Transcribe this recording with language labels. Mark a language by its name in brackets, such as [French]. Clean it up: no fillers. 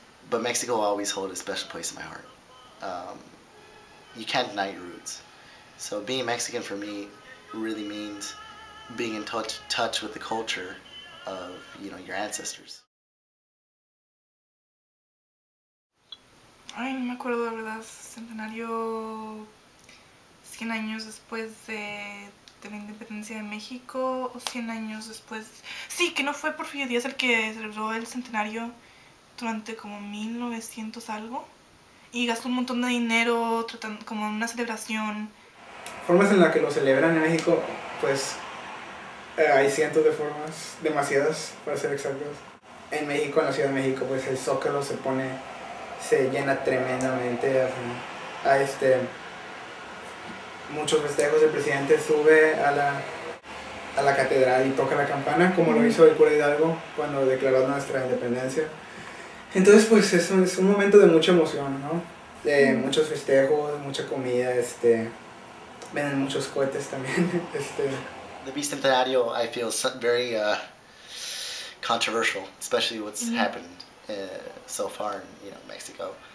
[English] but Mexico will always hold a special place in my heart. You can't deny your roots. So being Mexican for me really means being in touch with the culture of, you know, your ancestors. [Spanish] Ay, no me acuerdo, de verdad, centenario 100 años después de la independencia de México o 100 años después. Sí, que no fue Porfirio Díaz el que celebró el centenario durante como 1900 algo y gastó un montón de dinero tratando como una celebración. Formas en las que lo celebran en México, pues hay cientos de formas, demasiadas para ser exactos. En México, en la Ciudad de México, pues el Zócalo se llena tremendamente. Hay muchos festejos, el presidente sube a la catedral y toca la campana, como lo hizo el cura Hidalgo cuando declaró nuestra independencia. Entonces, pues es un momento de mucha emoción, ¿no? De muchos festejos, mucha comida, venden muchos cohetes también. [English] The Bicentenario, I feel, very controversial, especially what's happened so far in, you know, Mexico.